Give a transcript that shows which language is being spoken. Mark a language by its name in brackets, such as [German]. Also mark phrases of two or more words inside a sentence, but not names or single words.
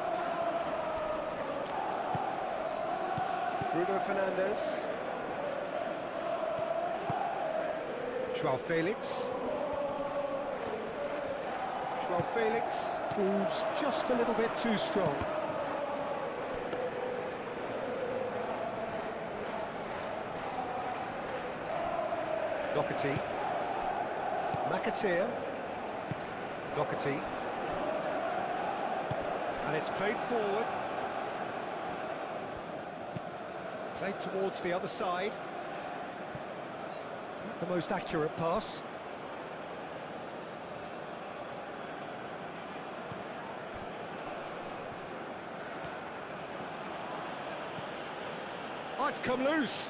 [English] Bruno Fernandes. Joao Felix. Joao Felix proves just a little bit too strong. Doherty. McAteer. Doherty. And it's played forward. Played towards the other side. Not the most accurate pass. Oh, it's come loose.